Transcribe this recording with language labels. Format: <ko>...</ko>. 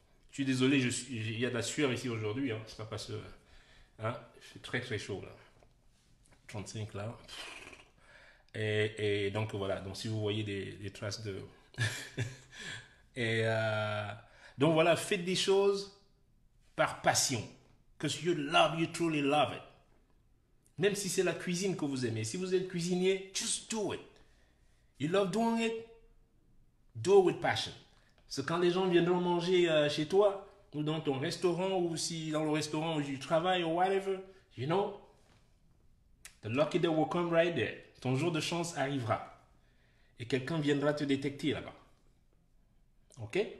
<fr>Je suis désolé, il y a de la sueur ici aujourd'hui. Hein. C'est pas parce que. Hein, il fait très très chaud là. 35 là. Et donc voilà. Donc si vous voyez des traces de. et donc voilà, faites des choses par passion.</fr> <en>Because you love, you truly love it.</en> <fr>Même si c'est la cuisine que vous aimez. Si vous êtes cuisinier,</fr> <en>just do it. You love doing it, do it with passion.</en> <fr>C'est quand les gens viendront manger chez toi, ou dans ton restaurant, ou si dans le restaurant où tu travailles, ou</fr> <en>whatever, you know, the lucky day will come right there.</en> <fr>Ton jour de chance arrivera. Et quelqu'un viendra te détecter là-bas. Ok?</fr>